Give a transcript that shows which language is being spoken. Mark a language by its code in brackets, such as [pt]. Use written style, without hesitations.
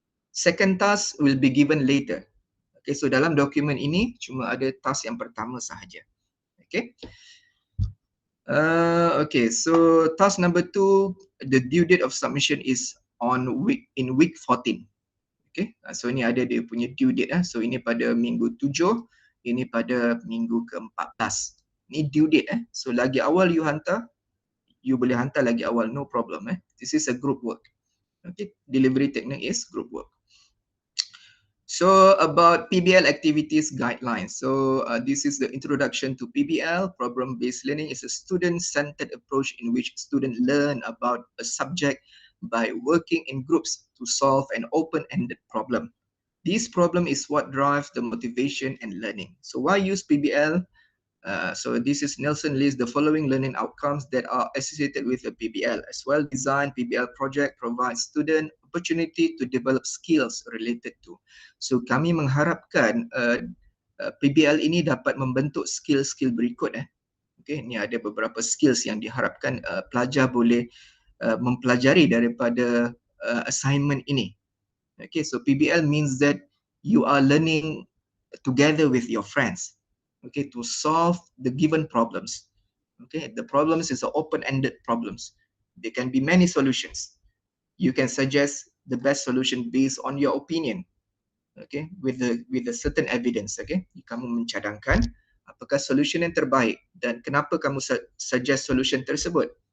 [en] Second task will be given later. [ms] Okay, so dalam dokumen ini cuma ada task yang pertama sahaja. Okay. [en] Okay, so task number 2, the due date of submission is in week 14. [ms] Okay, so ini ada dia punya due date. So ini pada minggu 7, ini pada minggu ke-14. Ini due date. So lagi awal you hantar, you boleh hantar lagi awal, [en] no problem. This is a group work. Okay, delivery technique is group work. So about PBL activities guidelines. So this is the introduction to PBL. Problem-based learning is a student-centered approach in which students learn about a subject by working in groups to solve an open-ended problem. This problem is what drives the motivation and learning. So why use PBL? So this is Nelson lists the following learning outcomes that are associated with a PBL. As well-designed PBL project provides student opportunity to develop skills related to. [ms] So kami mengharapkan PBL ini dapat membentuk skill-skill berikut. Okay, ini ada beberapa skills yang diharapkan pelajar boleh mempelajari daripada assignment ini. [en] Okay, so PBL means that you are learning together with your friends. Okay, to solve the given problems. Okay, the problems is open-ended problems. There can be many solutions. You can suggest the best solution based on your opinion. Okay, with a certain evidence. [ms] Okay, kamu mencadangkan apakah solution yang terbaik dan kenapa kamu suggest solution tersebut.